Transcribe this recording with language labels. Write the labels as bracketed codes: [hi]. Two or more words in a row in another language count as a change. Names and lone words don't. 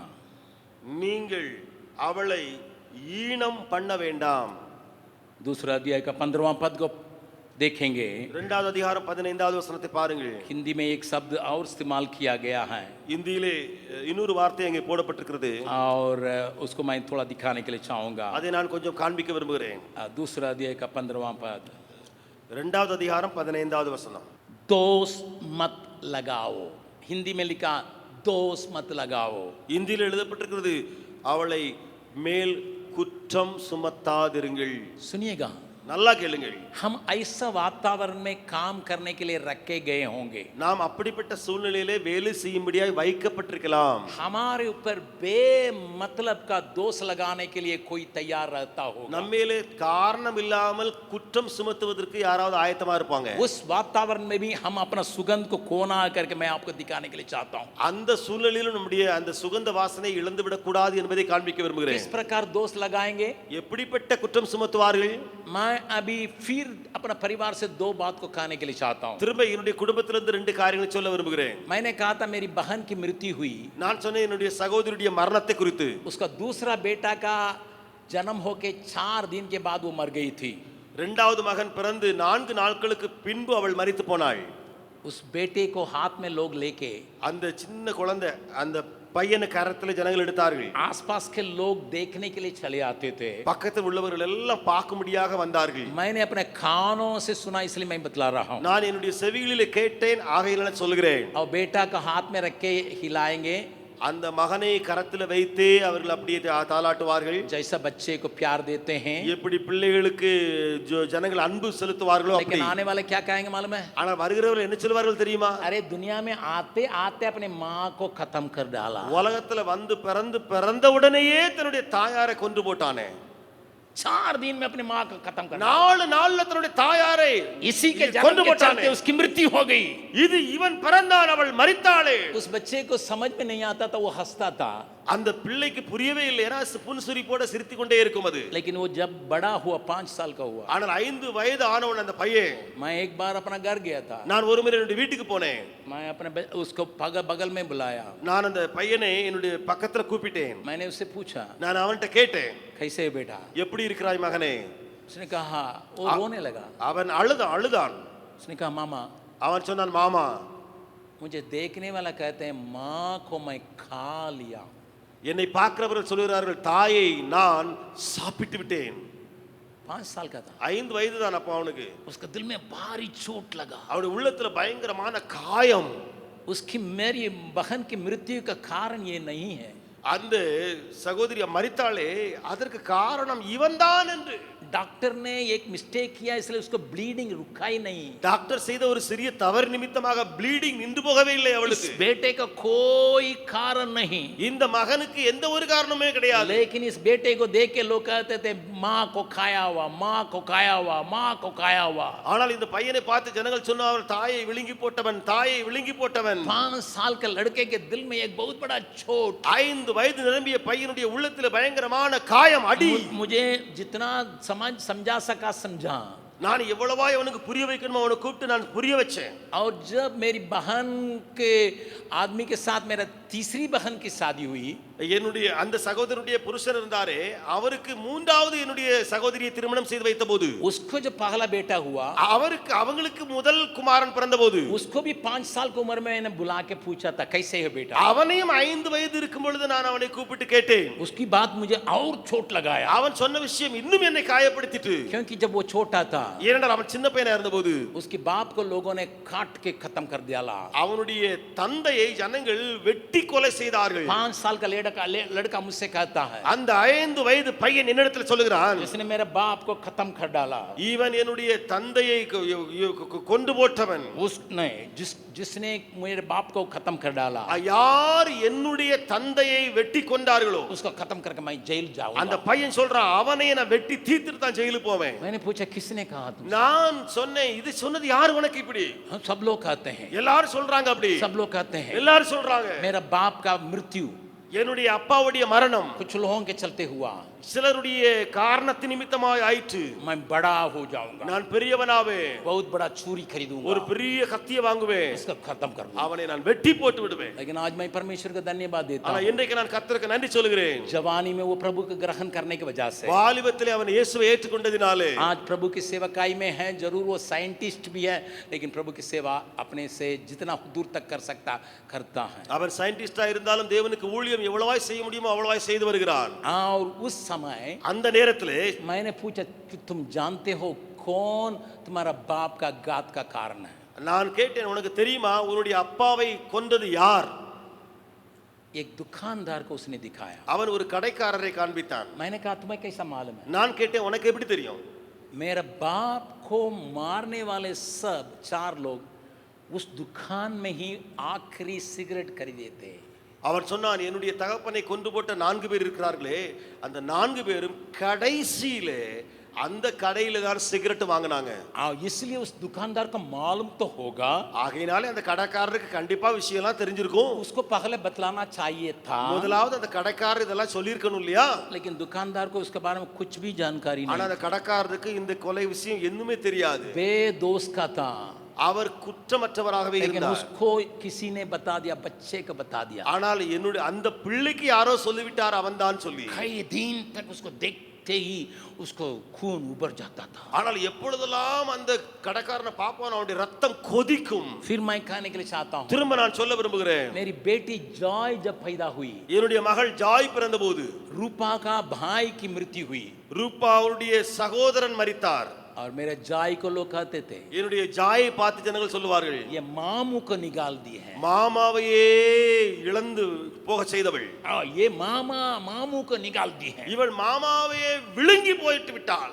[ta] நீங்கள் அவளை ஈனம் பண்ண வேண்டாம். [hi] दूसरा अध्याय का 15वां पद को देखेंगे, [ta] இரண்டாவது அதிகாரம் 15வது வசனத்தை பாருங்கள். [hi] हिंदी में एक शब्द और इस्तेमाल किया गया है, [ta] இந்தியிலே இன்னொரு வார்த்தை அங்கே போடப்பட்டிருக்கிறது. [hi] और उसको मैं थोड़ा दिखाने के लिए चाहूंगा। [ta] அதை நான் கொஞ்சம் காண்பிக்க விரும்புகிறேன். [hi] दूसरा अध्याय का 15वां पद, [ta] இரண்டாவது அதிகாரம் 15வது வசனம். [hi] दोष मत लगाओ, हिंदी में लिखा दोष मत लगाओ। [ta] இந்தியில் எழுதப்பட்டிருக்கிறது, அவளை மேல் குற்றம் சுமத்தாதிருங்கள். [hi] सुनिएगा, [ta] நல்லா கேளுங்கள். [hi] हम ऐसा वातावरण में काम करने के लिए रखे गए होंगे, [ta] நாம் அப்படிப்பட்ட சூழ்நிலையிலே வேலை செய்யும்படியாய் வைக்கப்பட்டிருக்கலாம். [hi] हमारे ऊपर बेमतलब का दोष लगाने के लिए कोई तैयार रहता होगा। [ta] நம்மேலே காரணம் இல்லாமல் குற்றம் சுமத்துவதற்கு யாராவது ஆயத்தமா இருப்பாங்க. [hi] उस वातावरण में भी हम अपना सुगंध को कोना करके मैं आपको दिखाने के लिए चाहता हूँ। [ta] அந்த சூழ்நிலையிலும் நம்முடைய அந்த சுகந்த வாசனை இழந்து விடக்கூடாது என்பதை காண்பிக்க விரும்புகிறேன். [hi] किस प्रकार दोष लगाएंगे? [ta] எப்படிப்பட்ட குற்றம் சுமத்துவார்கள்? [hi] मैं अभी फिर अपना परिवार से दो बात को कहने के लिए चाहता हूँ। [ta] திரும்ப என்னுடைய குடும்பத்திலிருந்து ரெண்டு காரியங்களை சொல்ல விரும்புகிறேன். [hi] मैंने कहा था मेरी बहन की मृत्यु हुई, [ta] நான் சொன்னேன் என்னுடைய சகோதரியுடைய மரணத்தை குறித்து. [hi] उसका दूसरा बेटा का जन्म होके 4 दिन के बाद वो मर गई थी। [ta] இரண்டாவது மகன் பிறந்து 4 நாட்களுக்கு பின்பு அவள் மரித்து போனாள். [hi] उस बेटे को हाथ में लोग लेके [ta] அந்த சின்ன குழந்தை அந்த பையனை கரத்துல ஜனங்கள் எடுத்தார்கள். [hi] आसपास के लोग देखने के लिए चले आते थे. [ta] பக்கத்தில் உள்ளவர்கள் எல்லாம் பார்க்கும்படியாக வந்தார்கள். [hi] मैंने अपने कानों से सुना इसलिए मैं बतला रहा हूँ. [ta] நான் என்னுடைய செவிகளிலே கேட்டேன், ஆகையினால சொல்கிறேன். [hi] और बेटा का हाथ में रख के हिलाएंगे, [ta] அந்த மகனை கரத்துல வைத்து அவர்கள் அப்படியே தாலாட்டுவார்கள். [hi] जैसा बच्चे को प्यार देते हैं. [ta] எப்படி பிள்ளைகளுக்கு ஜனங்கள் அன்பு செலுத்துவார்களோ அப்படி. [hi] लेकिन आने वाले क्या कहेंगे मालूम है? [ta] ஆனா வருகிறவர்கள் என்ன சொல்வார்கள் தெரியுமா? [hi] अरे दुनिया में आते आते अपने माँ को खत्म कर डाला. [ta] உலகத்துல வந்து பிறந்த உடனேயே தன்னுடைய தாயாரை கொன்று போட்டானே. [hi] 4 दिन में अपनी माँ को खत्म कर. [ta] 4 நாள்ல தன்னுடைய தாயாரை [hi] इसी के जन्म के चलते उसकी मृत्यु हो गई. [ta] இது இவன் பிறந்தான், அவள் மரித்தாளே. [hi] उस बच्चे को समझ में नहीं आता था, वो हंसता था. [ta] அந்த பிள்ளைக்கு புரியவே இல்லை, ஏன்னா புன்சிரிப்போட சிரித்துக் கொண்டே இருக்கும் அது. [hi] लेकिन वो जब बड़ा हुआ, 5 साल का हुआ, [ta] ஆனால் 5 வயது ஆனவன் அந்த பையன். [hi] मैं एक बार अपना घर गया था. [ta] நான் ஒரு முறை என்னுடைய வீட்டுக்கு போனேன். [hi] मैं अपने उसको बगल में बुलाया. [ta] நான் அந்த பையனை என்னுடைய பக்கத்துல கூப்பிட்டேன். [hi] मैंने उससे पूछा, [ta] நான் அவன்கிட்ட கேட்டேன், [hi] कैसे है बेटा? [ta] எப்படி இருக்கிறாய் மகனே? [hi] उसने कहा, वो रोने लगा. [ta] அவன் அழுதான். [hi] उसने कहा, मामा. [ta] அவன் சொன்னான், மாமா, [hi] मुझे देखने वाला कहते हैं माँ को मैं खा लिया. [ta] என்னை பார்க்கிறவர்கள் சொல்கிறார்கள், தாயை நான் சாப்பிட்டு விட்டேன். [hi] 5 साल का था. [ta] 5 வயது தான் அப்ப அவனுக்கு. [hi] उसका दिल में भारी चोट लगा. [ta] அவனுடைய உள்ளத்துல பயங்கரமான காயம். [hi] उसकी मेरी बहन की मृत्यु का कारण ये नहीं है. [ta] அந்த சகோதரி மரித்தாளே, அதற்கு காரணம் இவன்தான் என்று [hi] डॉक्टर ने एक मिस्टेक किया, इसलिए उसको ब्लीडिंग रुका ही नहीं. [ta] டாக்டர் செய்த ஒரு சிறிய தவறு நிமித்தமாக ப்ளீடிங் நின்று போகவே இல்லை அவளுக்கு. [hi] इस बेटे का कोई कारण नहीं. [ta] இந்த மகனுக்கு எந்த ஒரு காரணமே கிடையாது. [hi] लेकिन इस बेटे को देख के लोग कहते थे माँ को खाया हुआ, माँ को खाया हुआ, माँ को खाया हुआ. [ta] ஆனால் இந்த பையனை பார்த்து ஜனங்கள் சொன்னார்கள், தாயை விழுங்கி போட்டவன், தாயை விழுங்கி போட்டவன். [hi] 5 साल के लड़के के दिल में एक बहुत बड़ा चोट. [ta] 5 வயது நிரம்பிய பையனுடைய உள்ளத்தில் பயங்கரமான காயம், அடி. [hi] मुझे जितना समझा सका समझा. [ta] நான் எவ்வளவாய் அவனுக்கு புரிய வைக்கணுமோ அவனை கூப்பிட்டு நான் புரிய வச்சேன். [hi] और जब मेरी बहन के आदमी के साथ मेरा तीसरी बहन की शादी हुई, [ta] என்னுடைய அந்த சகோதரனுடைய புருஷன் இருந்தாரே, அவருக்கு 3வது என்னுடைய சகோதரியை திருமணம் செய்து வைத்த போது, [hi] उसको जो पहला बेटा हुआ, [ta] அவங்களுக்கு முதல் குமாரன் பிறந்தபோது, [hi] उसको भी 5 साल की उम्र में मैंने बुला के पूछा था, कैसे है बेटा? [ta] அவனையும் 5 வயது இருக்கும் பொழுது நான் அவனை கூப்பிட்டு கேட்டேன். [hi] उसकी बात मुझे और चोट लगाया. [ta] அவன் சொன்ன விஷயம் இன்னும் என்னை காயப்படுத்திட்டு. [hi] क्योंकि जब वो छोटा था, [ta] ஏனென்றால் அவன் சின்ன பையனா இருந்தபோது [hi] उसके बाप को लोगों ने काट के खत्म कर दिया. [ta] அவனுடைய தந்தையை ஜனங்கள் வெட்டி கொலை செய்தார்கள். [hi] 5 साल का लड़का मुझसे कहता है, [ta] அந்த 5 வயது பையன் என்னிடத்தில் சொல்லுகிறான், [hi] जिसने मेरे बाप को खत्म कर डाला, [ta] இவன் என்னுடைய தந்தையை கொண்டு போட்டவன். [hi] उसने जिसने मेरे बाप को खत्म कर डाला, [ta] யார் என்னுடைய தந்தையை வெட்டி கொண்டார்களோ [hi] उसको खत्म करके मैं जेल जाऊंगा. [ta] அந்த பையன் சொல்றான், அவனை நான் வெட்டி தீர்த்துட்டு தான் ஜெயிலுக்கு போவேன். [hi] मैंने पूछा, किसने कहा तुम? [ta] நான் சொன்னேன், இது சொன்னது யார் உனக்கு இப்படி? [hi] हम सब लोग कहते हैं, [ta] எல்லாரும் சொல்றாங்க அப்படி. [hi] सब लोग कहते हैं, [ta] எல்லாரும் சொல்றாங்க [hi] मेरा बाप का मृत्यु [ta] என்னுடைய அப்பாவுடைய மரணம் [hi] कुछ लोगों के चलते हुआ, [ta] சிலருடைய காரணத்தின் நிமித்தமாய் ஆயிற்று. [hi] मैं बड़ा हो जाऊंगा, [ta] நான் பெரியவனாவே, [hi] बहुत बड़ा छुरी खरीदूंगा, [ta] ஒரு பெரிய கத்தியை வாங்குவேன், [hi] इसको खत्म कर दूंगा. [ta] அவனை நான் வெட்டி போட்டு விடுவேன். [hi] लेकिन आज मैं परमेश्वर को धन्यवाद देता [ta] ஆனா [hi] हूं, [ta] இன்றைக்கு நான் கர்த்தருக்கு நன்றி சொல்கிறேன். [hi] जवानी में वो प्रभु को ग्रहण करने की वजह से [ta] வாலிபத்திலே அவன் இயேசுவை ஏற்றுக்கொண்டதினாலே [hi] आज प्रभु की सेवकाई में है. जरूर वो साइंटिस्ट भी है, लेकिन प्रभु की सेवा अपने से जितना दूर तक कर सकता करता है. [ta] அவன் சயின்டிஸ்டா இருந்தாலும் தேவனுக்கு ஊழியம் எவ்வளவாய் செய்ய முடியுமோ அவ்வளவாய் செய்து வருகிறான். [hi] और उस समय [ta] அந்த நேரத்திலே [hi] मैंने पूछा कि तुम जानते हो कौन तुम्हारा बाप का घात का कारण है? [ta] நான் கேட்டேன், உனக்கு தெரியுமா உன்னுடைய அப்பாவை கொண்டது யார்? [hi] एक दुकानदार को उसने दिखाया. [ta] அவன் ஒரு கடைக்காரரை காண்பித்தான். [hi] मैंने कहा, तुम्हें कैसा मालूम है? [ta] நான் கேட்டேன், உனக்கு எப்படி தெரியும்? [hi] मेरा बाप को मारने वाले सब 4 लोग उस दुकान में ही आखिरी सिगरेट खरीदे थे. [ta] அவன் சொன்னான், என்னுடைய தகப்பனை கொண்டு போட்ட 4 பேர் இருக்கிறார்களே, அந்த 4 பேரும் கடைசியிலே அந்த கடையில தான் சிகரெட் வாங்குனாங்க. [hi] इसलिए उस दुकानदार को मालूम तो होगा, [ta] ஆகையினாலே அந்த கடைக்காரருக்கு கண்டிப்பா விஷயம்லாம் தெரிஞ்சிருக்கும். [hi] उसको पहले बतलाना चाहिए था. [ta] முதலாவது அந்த கடைக்காரர் இதெல்லாம் சொல்லியிருக்கணும் இல்லையா? [hi] लेकिन दुकानदार को उसके बारे में कुछ भी जानकारी [ta] ஆனா [hi] नहीं. [ta] அந்த கடைக்காரருக்கு இந்த கொலை விஷயம் என்னுமே தெரியாது. [hi] बेदोष का था, [ta] அவர் குற்றமற்றவராகவே [hi] लेकिन [ta] இருந்தார். [hi] उसको किसी ने बता दिया, बच्चे को बता दिया. [ta] ஆனால் என்னுடைய அந்த பிள்ளைக்கு யாரோ சொல்லிவிட்டார் அவன்தான் சொல்லி. [hi] कई दिन तक उसको देखते देखते ही उसको खून उबर जाता था। [ta] ஆனால் எப்பொழுதெல்லாம் அந்த கடைக்காரனை பார்ப்பான் அவனுடைய ரத்தம் கொதிக்கும். [hi] फिर मैं कहने के लिए चाहता हूँ, [ta] திரும்ப நான் சொல்ல விரும்புகிறேன், [hi] मेरी बेटी जॉय जब पैदा हुई, [ta] என்னுடைய மகள் ஜாய் பிறந்தபோது [hi] रूपा का भाई की मृत्यु हुई [ta] ரூபா அவருடைய சகோதரன் மரித்தார். [hi] और मेरे जॉय को लोग कहते थे [ta] என்னுடைய ஜாயை பார்த்து ஜனங்கள் சொல்லுவார்கள், [hi] ये मामू को निकाल दी है, [ta] மாமாவையே இழந்து போக செய்தவள், [hi] ये मामा मामू को निकाल दी है। [ta] இவள் மாமாவையே விழுங்கி போயிட்டு விட்டாள்.